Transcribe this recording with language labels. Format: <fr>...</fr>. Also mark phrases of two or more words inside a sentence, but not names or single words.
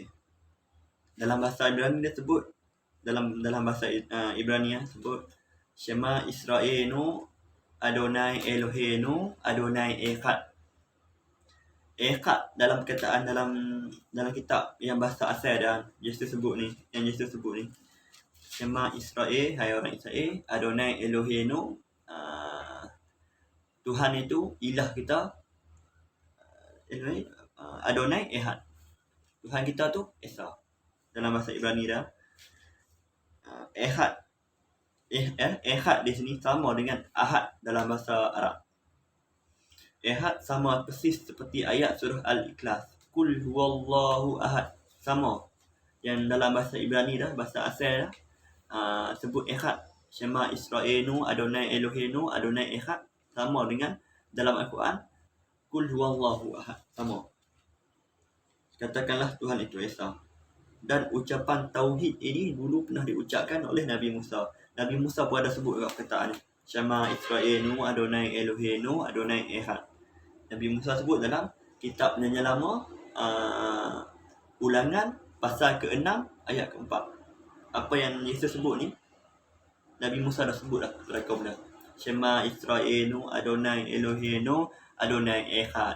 <ms>Dalam bahasa Ibrani dia sebut, dalam bahasa Ibrani sebut</ms> <he>שמע ישראל אדוני אלוהינו אדוני אחד.</he> <ms>Echad dalam perkataan dalam kitab yang bahasa asal dan Yesus sebut ni,</ms> <he>שמע ישראל,</he> <ms>hai orang Israel,</ms> <he>אדוני אלוהינו,</he> <ms>Tuhan itu ilah kita,</ms> <he>אדוני אחד,</he> <ms>Tuhan kita tu Esa. Dalam bahasa Ibrani dah Echad di sini sama dengan Ahad dalam bahasa Arab. Echad sama persis seperti ayat surah Al-Ikhlas,</ms> <ar>قل هو الله أحد.</ar> <ms>Sama yang dalam bahasa Ibrani dah, bahasa asal dah, sebut Echad,</ms> <he>שמע ישראל אדוני אלוהינו אדוני אחד,</he> <ms>sama dengan dalam Al-Quran</ms> <ar>قل هو الله أحد.</ar> <ms>Sama, katakanlah Tuhan itu Esa. Dan ucapan tauhid ini dulu pernah diucapkan oleh Nabi Musa. Nabi Musa pun ada sebut kat perkataan ni,</ms> <he>שמע ישראל אדוני אלוהינו אדוני אחד.</he> <ms>Nabi Musa sebut dalam kitab Perjanjian Lama, Ulangan pasal ke-6 ayat ke-4. Apa yang Yesus sebut ni, Nabi Musa dah sebut dah kepada kaum dia,</ms> <he>שמע ישראל אדוני אלוהינו אדוני אחד.</he>